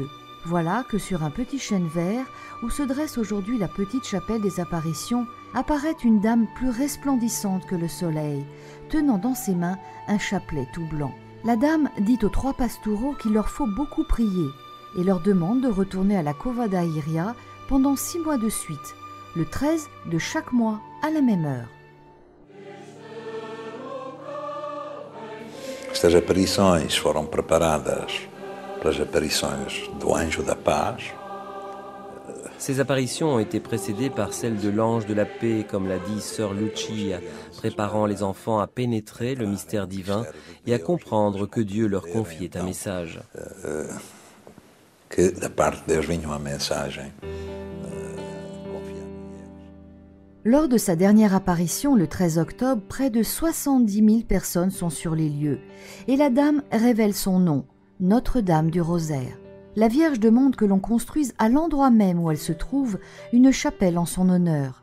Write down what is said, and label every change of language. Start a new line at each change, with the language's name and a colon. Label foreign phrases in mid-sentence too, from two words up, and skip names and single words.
French: Voilà que sur un petit chêne vert, où se dresse aujourd'hui la petite chapelle des apparitions, apparaît une dame plus resplendissante que le soleil, tenant dans ses mains un chapelet tout blanc. La dame dit aux trois pastoureaux qu'il leur faut beaucoup prier et leur demande de retourner à la Cova da Iria pendant 6 mois de suite, le 13 de chaque mois à la même heure.
Portuguese: Estas aparições foram preparadas pelas aparições do Anjo da Paz.
French: Ces apparitions ont été précédées par celles de l'ange de la paix, comme l'a dit sœur Lucia, préparant les enfants à pénétrer le mystère divin et à comprendre que Dieu leur confiait un message.
Portuguese: Que da parte de Deus vinha uma mensagem.
French: Lors de sa dernière apparition, le 13 octobre, près de 70 000 personnes sont sur les lieux et la dame révèle son nom, Notre-Dame du Rosaire. La Vierge demande que l'on construise à l'endroit même où elle se trouve une chapelle en son honneur.